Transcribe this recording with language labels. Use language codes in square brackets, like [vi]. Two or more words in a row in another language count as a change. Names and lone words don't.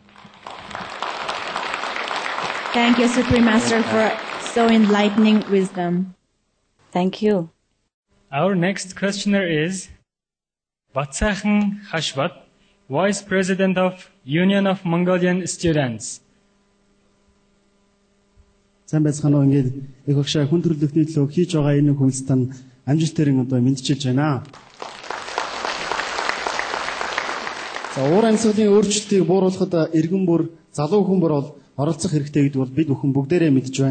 [en] Thank you, Supreme Master, for so enlightening wisdom. Thank you. Our next questioner is Batsakhan Hashwat, Vice President of Union of Mongolian Students. [mn] Сайн байцгаана уу. Ингээд их багшаа хүн төрөлхтний төлөө хийж байгаа энэ хүнстэн амжилтээр одоо мэдчилж байна. За уур амьсгалын өөрчлөлтийг бууруулахад иргэн бүр залуу хүн бүр бол оролцох хэрэгтэй гэдэг бол бид бүхэн бүгдээрээ мэдж байна.